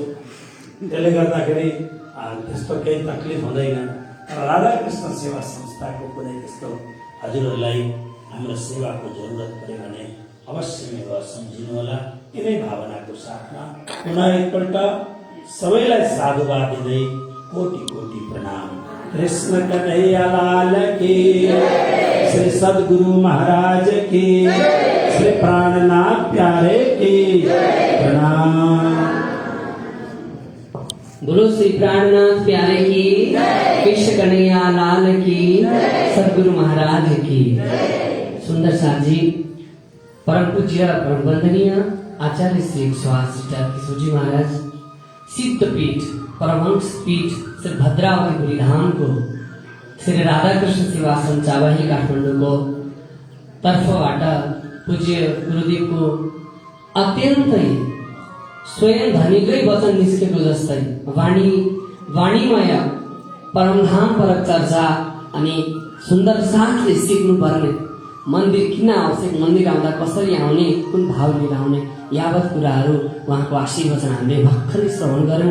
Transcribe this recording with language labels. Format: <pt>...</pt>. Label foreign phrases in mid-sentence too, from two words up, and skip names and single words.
<ne>त्यसले गर्दाखेरि त्यस्तो केही तकलिफ हुँदैन। राधाकृष्ण सेवा संस्थाको कुनै त्यस्तो हजुरहरूलाई हाम्रो सेवाको जरुरत पर्यो भने अवश्य सम्झिनु होला। यिनै भावनाको साथमा पुनः एकपल्ट सबैलाई साधुवाद दिँदै कोटि कोटि प्रणाम।</ne> <hi>कृष्ण कन्हैया लाल की, श्री सद्गुरु महाराज की, श्री प्राणनाथ प्यारे की प्रणाम। बोलो श्री प्राणनाथ प्यारे की, कृष्ण कन्हैया लाल की, सद्गुरु महाराज की।</hi> <ne>सुंदर साथ जी, परम पूज्य परम वंदनीय आचार्य श्री सुभाष किशोरजी महाराज, सिद्धपीठ परमहंस पीठ श्री भद्रावती धाम को श्री राधाकृष्ण सेवा संचावाही काठमाडौँ को तर्फबाट पूज्य गुरुदेव को अत्यन्तै स्वयं धनीकै वचन निस्केको जस्तै वाणीमय परमधाम परक चर्चा अनि सुन्दर साथले सिक्नु पर्ने, मन्दिर किन आवश्यक, मन्दिर आउँदा कसरी आउने, कुन भाव लिएर आउने, यावत कुराहरू उहाँको आशीर्वचन हामीले भर्खरै श्रवण गऱ्यौँ।</ne>